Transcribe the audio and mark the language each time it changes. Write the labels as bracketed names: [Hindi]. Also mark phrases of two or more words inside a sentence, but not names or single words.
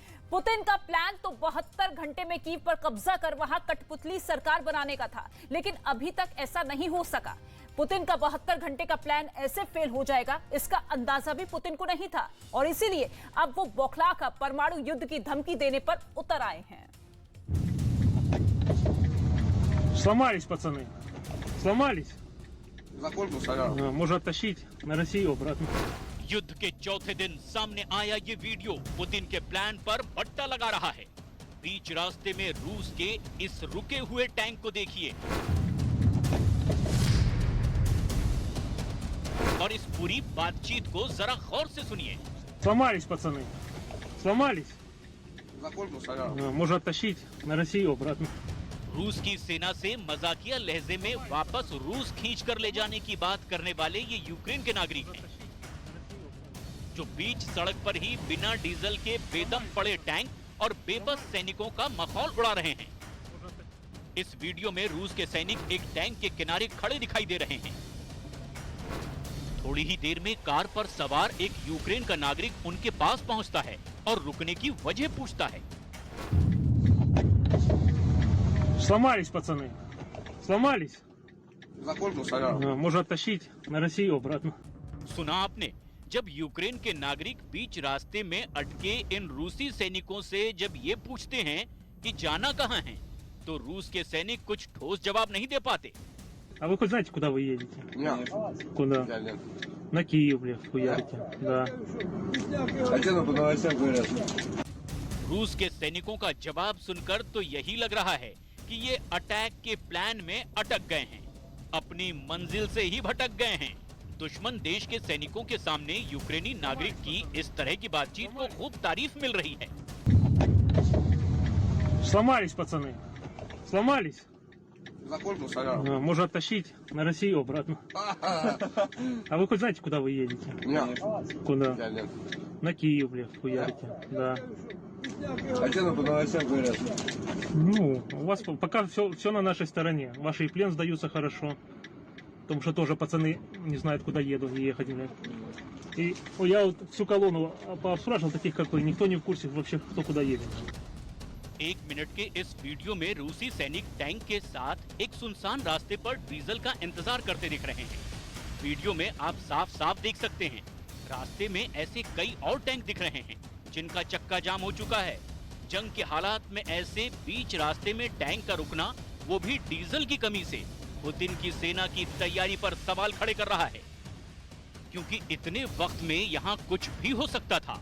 [Hindi] पुतिन का प्लान तो 72 घंटे में कीव पर कब्जा कर वहां कठपुतली सरकार बनाने का था, लेकिन अभी तक ऐसा नहीं हो सका। पुतिन का 72 घंटे का प्लान ऐसे फेल हो जाएगा इसका अंदाजा भी पुतिन को नहीं था और इसीलिए अब वो बौखलाकर परमाणु युद्ध की धमकी देने पर उतर आए हैं। [Russian] Сломались, пацаны. Сломались. За корпус, ага. Можно оттащить на Россию обратно. [Hindi] युद्ध के चौथे दिन सामने आया ये वीडियो पुतिन के प्लान पर बट्टा लगा रहा है। बीच रास्ते में रूस के इस रुके हुए टैंक को देखिए और इस पूरी बातचीत को जरा गौर से सुनिए। [Russian] Сломались, пацаны. Сломались. За корпус, ага. Можно оттащить на Россию обратно. [Hindi] रूस की सेना से मजाकिया लहजे में वापस रूस खींच कर ले जाने की बात करने वाले ये यूक्रेन के नागरिक हैं, जो बीच सड़क पर ही बिना डीजल के बेदम पड़े टैंक और बेबस सैनिकों का मखौल उड़ा रहे हैं। इस वीडियो में रूस के सैनिक एक टैंक के किनारे खड़े दिखाई दे रहे हैं। थोड़ी ही देर में कार पर सवार एक यूक्रेन का नागरिक उनके पास पहुंचता है और रुकने की वजह पूछता है। [Russian] Сломались, пацаны. Сломались. За корпус, ага. Можно оттащить на Россию обратно. [Hindi] सुना आपने, जब यूक्रेन के नागरिक बीच रास्ते में अटके इन रूसी सैनिकों से जब ये पूछते हैं कि जाना कहां है, तो रूस के सैनिक कुछ ठोस जवाब नहीं दे पाते। [Russian] А вы хоть знаете, куда вы едете? Нет. Куда? Я нет. На Киев, блядь, хуярите. Да. Хотя по новостям говорят. [Hindi] रूस के सैनिकों का जवाब सुनकर तो यही लग रहा है कि ये अटैक के प्लान में अटक गए हैं, अपनी मंजिल से ही भटक गए हैं। दुश्मन देश के सैनिकों के सामने यूक्रेनी नागरिक की इस तरह की बातचीत को खूब तारीफ मिल रही है। [Russian] Сломались, пацаны. Сломались. Закон мусорам. Можно оттащить на Россию обратно. А вы хоть знаете, куда вы едете? Нет. Куда? Я нет. На Киев, блядь, хуярите. Да. Хотя по новостям говорят. Ну, у вас пока все на нашей стороне. Ваши и плен сдаются хорошо. Потому что тоже пацаны не знают, куда ехать. Блядь. И я вот всю колонну пообспрашивал таких, как вы. Никто не в курсе вообще, кто куда едет. [Hindi] 1 मिनट के इस वीडियो में रूसी सैनिक टैंक के साथ एक सुनसान रास्ते पर डीजल का इंतजार करते दिख रहे हैं। वीडियो में आप साफ साफ देख सकते हैं, रास्ते में ऐसे कई और टैंक दिख रहे हैं जिनका चक्का जाम हो चुका है। जंग के हालात में ऐसे बीच रास्ते में टैंक का रुकना, वो भी डीजल की कमी से, पुतिन की सेना की तैयारी पर सवाल खड़े कर रहा है, क्योंकि इतने वक्त में यहाँ कुछ भी हो सकता था।